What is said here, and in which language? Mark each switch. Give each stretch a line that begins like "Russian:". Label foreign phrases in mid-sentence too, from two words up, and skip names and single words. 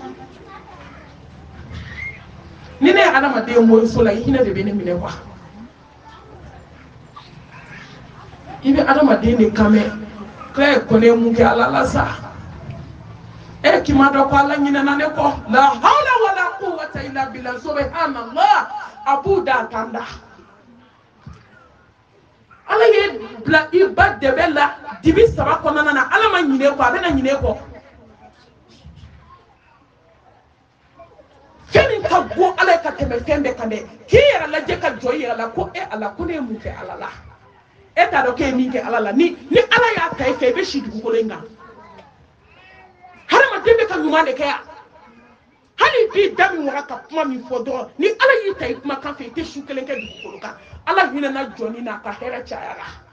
Bambara: ni ne ye adamaden moriso la i hinɛ de bɛ ne minɛ kuwa i bɛ adamaden de kan mɛn k'a ye kɔnɛ mun kɛ ala la sa k'i ma dɔn ko ala ɲinɛna ne kɔ la
Arabic: حول ولا قوة إلا بالله
Bambara: subhanallah a b'u da a kan da ala ye bila i ba dɛbɛ la dibi 3 kɔnɔna na ala ma ɲinɛ kɔ a bɛna ɲinɛ kɔ fɛn min ka go ala ka tɛmɛ fɛn bɛɛ kan dɛ k'i yɛrɛ lajɛ ka jɔ i yɛrɛ la ko ala ko ne ye mun kɛ ala la e t'a dɔn k'e ye min kɛ ala la ni ala y'a ta i fɛ i bɛ si dugukolo in kan debe ka ɲuman de kɛ yan hali bi da min wara ka kuma min fɔ dɔrɔn ni ala y'i ta i kuma kan fɛ i tɛ su kelen kɛ dugukolo kan ala hinɛna jɔnni n'a ka hɛrɛ cayara